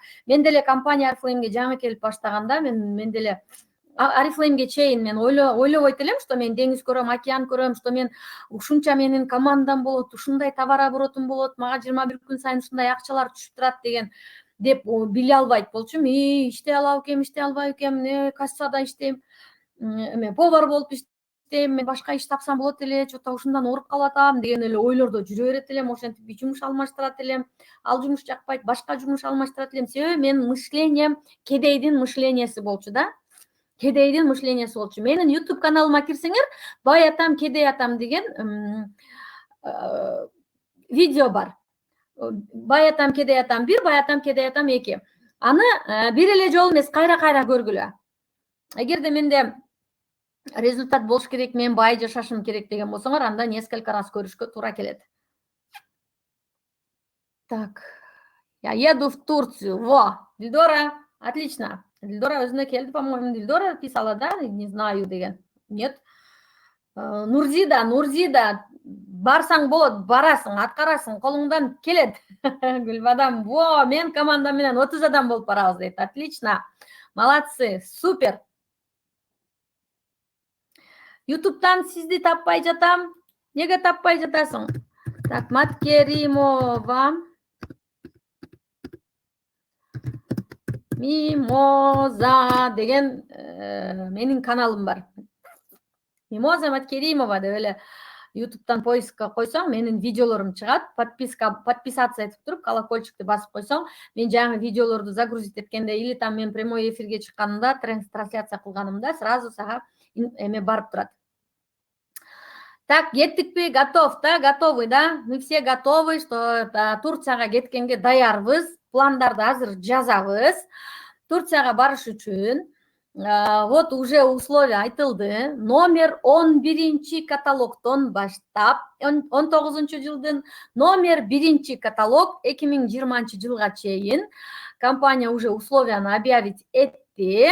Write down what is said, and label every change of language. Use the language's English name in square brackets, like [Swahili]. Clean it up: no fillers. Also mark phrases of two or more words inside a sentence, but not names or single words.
[Kyrgyz] Мен деле компания Oriflame'ге жаңы келип баштаганда, мен деле Oriflame'ге чейин мен ойлобойт элем, что мен деңиз көрөм, океан көрөм, что мен ушунча менин командам болот, ушундай товар оборотум болот, мага 21 күн сайын ушундай акчалар түшүп турат деген деп биле албайт болчумун. Иштей алам экем, иштей албайм экем, кассада иштейм, повар болуп иштейм, мен башка иш тапсам болот эле, что-то ушундан ооруп калып атам деген эле ойлордо жүрө берет элем. Ошентип жумуш алмаштырат элем, ал жумуш жакпайт, башка жумуш алмаштырат элем. Себеби менин мышлением кедейдин мышленияси болчу да. Кедейдин мышленияси болчу. Менин YouTube каналыма кирсеңер, бай атам, кедей атам деген видео бар. Бай атам, кедей атам 1, бай атам, кедей атам 2. Аны бир эле жолу эмес, кайра-кайра көргүлө. Эгерде менде результат болуш керек, мен бай жашашым керек деген болсоңор, анда [Russian] несколько раз [Kyrgyz] көрүшкө туура келет. [Russian] Так. Я еду в Турцию. Во, Дилдора, отлично. [Kyrgyz] Дилдора өзүнө келди, [Russian] по-моему, Дилдора писала, да? Не знаю деген. Нет. [Kyrgyz] Нурзида, барсаң болот, барасың, аткарасың, колуңдан келет. Гүлбадам, во, мен командам менен 30 адам болуп барабыз дейт. [Russian] Отлично. Молодцы, супер. [Kyrgyz] YouTube'дан сизди таппай жатам. Неге таппай жатасың? Так, Маткеримова. Мимоза деген менин каналым бар. Мимоза Маткеримова деп эле YouTube'дан поискка койсоң, менин видеолорум чыгат. Подписаться этип туруп, колокольчикти басып койсоң, мен жаңы видеолорду загрузить эткенде [Russian] или там [Kyrgyz] мен прямой эфирге чыкканымда, трансляция кылганымда сразу сага эме барып турат. [Russian] Так, кеттикпи? Готов, да? Готовы, да? Мы все готовы, что Турцияга [Kyrgyz] кеткенге даярбыз. Пландарды азыр жазабыз. Турцияга барыш үчүн [Russian] вот уже условия [Kyrgyz] айтылды. Номер 11 каталогтон баштап 19 жылдын номер 1 каталог 2020 жылга чейин компания уже условияны объявить этти.